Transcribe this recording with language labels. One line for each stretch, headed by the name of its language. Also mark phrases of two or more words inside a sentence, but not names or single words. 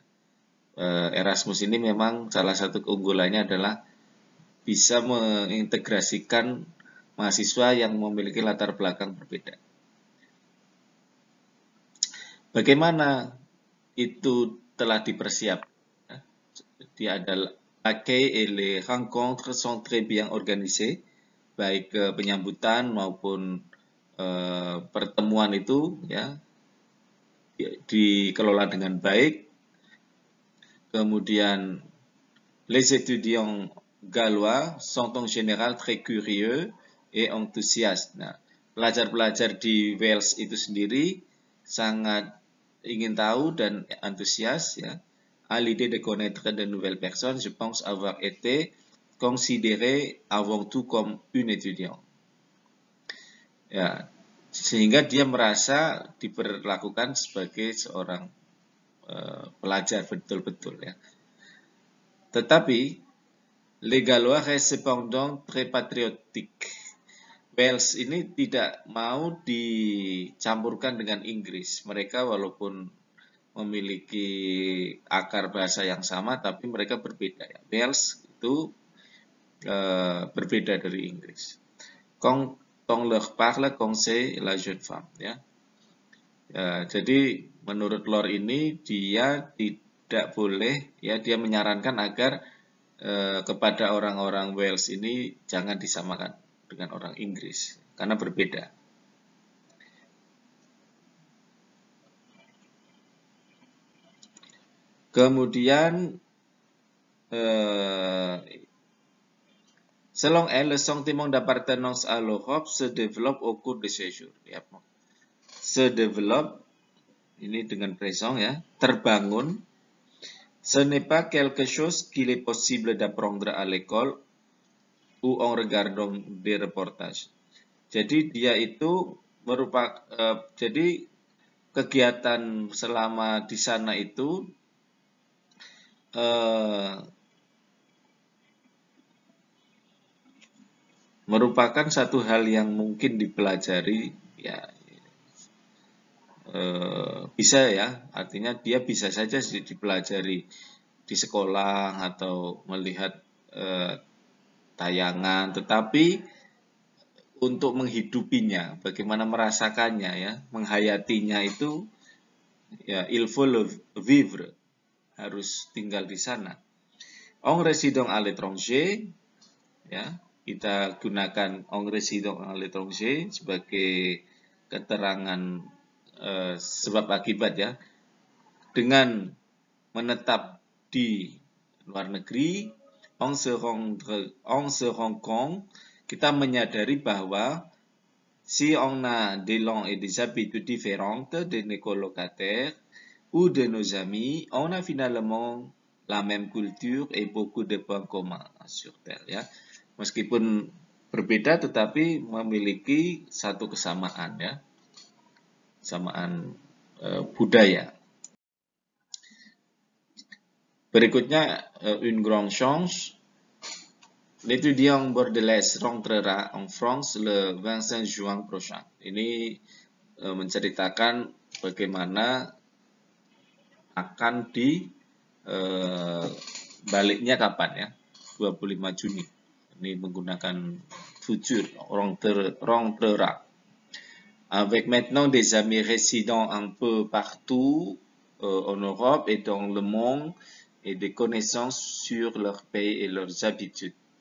Indonesian: Erasmus ini memang salah satu keunggulannya adalah bisa mengintegrasikan mahasiswa yang memiliki latar belakang berbeda. Bagaimana itu telah dipersiapkan? Dia adalah
French: l'accueil et les rencontres sont très bien organisées,
Indonesian: baik penyambutan maupun pertemuan itu, ya, dikelola dengan baik.
French: Kemudian les étudiants gallois sont en général très curieux et enthousiastes.
Indonesian: Nah, pelajar-pelajar di Wales itu sendiri sangat ingin tahu dan antusias, ya.
French: À l'idée de connaître de nouvelles personnes, je pense avoir été considéré avant tout comme un étudiant.
Indonesian: Ya, sehingga dia merasa diperlakukan sebagai seorang pelajar betul-betul ya.
French: Tetapi les Gallois restent cependant très patriotiques.
Indonesian: Wales ini tidak mau dicampurkan dengan Inggris. Mereka walaupun memiliki akar bahasa yang sama, tapi mereka berbeda ya. Wales itu berbeda dari Inggris.
French: Quand on leur parle, conseille la jeune femme ya.
Indonesian: Jadi menurut Lord ini dia tidak boleh ya, dia menyarankan agar kepada orang-orang Wales ini jangan disamakan dengan orang Inggris karena berbeda.
French: Kemudian selon elle, le sentiment d'appartenance à l'Europe se développe au cours de séjour.
Indonesian: Ya,
French: se développe
Indonesian: ini dengan présent ya, terbangun.
French: Ce n'est pas quelque chose qu'il est possible d'apprendre à l'école ou en regardant des reportages.
Indonesian: Jadi dia itu merupakan jadi kegiatan selama di sana itu merupakan satu hal yang mungkin dipelajari ya, bisa ya, artinya dia bisa saja dipelajari di sekolah atau melihat tayangan, tetapi untuk menghidupinya, bagaimana merasakannya ya, menghayatinya itu ya,
French: il faut le vivre,
Indonesian: harus tinggal di sana.
French: En résidant à l'étranger,
Indonesian: ya, kita gunakan
French: en résidant à l'étranger
Indonesian: sebagai keterangan sebab akibat ya. Dengan menetap di luar negeri,
French: on se rend compte,
Indonesian: kita menyadari bahwa
French: si on a des langues et des habitudes différentes de nos colocataires ou de nos amis, on a finalement la même culture et beaucoup de points communs sur terre ya.
Indonesian: Meskipun berbeda tetapi memiliki satu kesamaan ya. Kesamaan budaya.
French: Berikutnya une grande chance. L'étudiant bordelais rentrera en France le 25 juin prochain.
Indonesian: Ini menceritakan bagaimana akan baliknya kapan ya, 25 Juni. Ini menggunakan futur, rentrera.
French: Avec maintenant des amis résidant un peu partout en Europe et dans le monde et des connaissances sur leur pays et leurs habitudes.